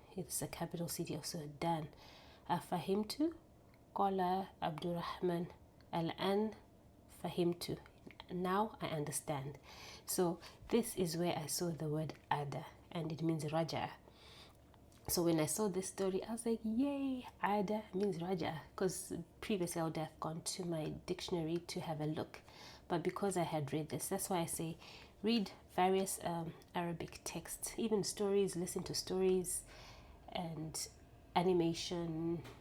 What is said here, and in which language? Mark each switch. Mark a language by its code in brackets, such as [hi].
[en] It's the capital city of Sudan. [ar] أفهمت قال عبد الرحمن الآن فهمت. [en] Now I understand. So this is where I saw the word ada, and it means raja. So when I saw this story, I was like, yay, ada means raja, because previously I would have gone to my dictionary to have a look. But because I had read this, that's why I say read various Arabic texts, even stories, listen to stories and animation.